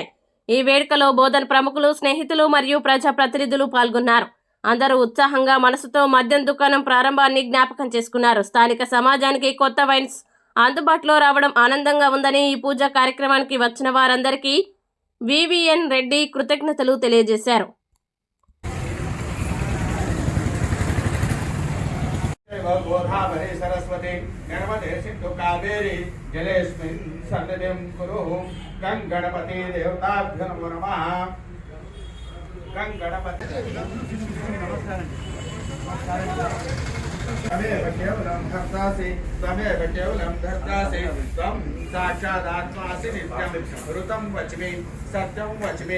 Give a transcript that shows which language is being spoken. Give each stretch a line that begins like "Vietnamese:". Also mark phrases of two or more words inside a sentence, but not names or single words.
Telugu: ఈ వేడుకలో బోధన్ ప్రముఖులు, స్నేహితులు మరియు ప్రజాప్రతినిధులు పాల్గొన్నారు. అందరూ ఉత్సాహంగా మనసుతో మద్యం దుకాణం ప్రారంభాన్ని జ్ఞాపకం చేసుకున్నారు. స్థానిక సమాజానికి కొత్త వైన్స్ అందుబాటులో రావడం ఆనందంగా ఉందని ఈ పూజా కార్యక్రమానికి వచ్చిన వారందరికీ వివిఎన్ రెడ్డి కృతజ్ఞతలు తెలియజేశారు.
Sanskrit: गोदावरी सरस्वती नर्मदे सिंधु कावेरी जलेस्मिन् सन्निधिं कुरु गं गणपति देवताभ्यो नमः गं गणपति तमेव केवलं धर्तासि त्वं साक्षादात्मासि नित्यं ऋतं वच्मि सत्यं वच्मि।